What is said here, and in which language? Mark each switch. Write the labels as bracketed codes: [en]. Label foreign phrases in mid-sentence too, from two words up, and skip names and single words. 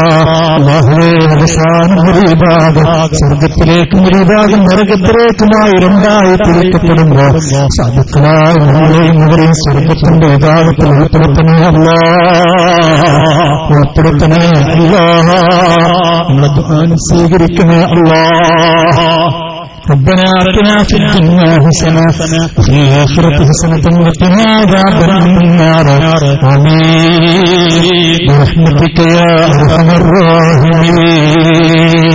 [ml] അല്ലാഹുവേ അവസാനം ഒരു വിഭാഗം സ്വർഗത്തിലേക്കും ഒരു വിഭാഗം നരകത്തിലേക്കുമായി രണ്ടായി തിരിക്കപ്പെടുമ്പോ സാധുക്കളായ നമ്മളെയും അവരെയും സ്വർഗത്തിന്റെ വിഭാഗത്തിൽ ഉൾപ്പെടുത്തണേ അല്ലാ, ഉൾപ്പെടുത്തണേ അല്ലാ. നമ്മളെ ദുആ സ്വീകരിക്കണേ അല്ലാ. [ar] ربنا آتنا في الدنيا حسنة وفي الآخرة حسنة وقنا عذاب النار آمين برحمتك يا أرحم الراحمين.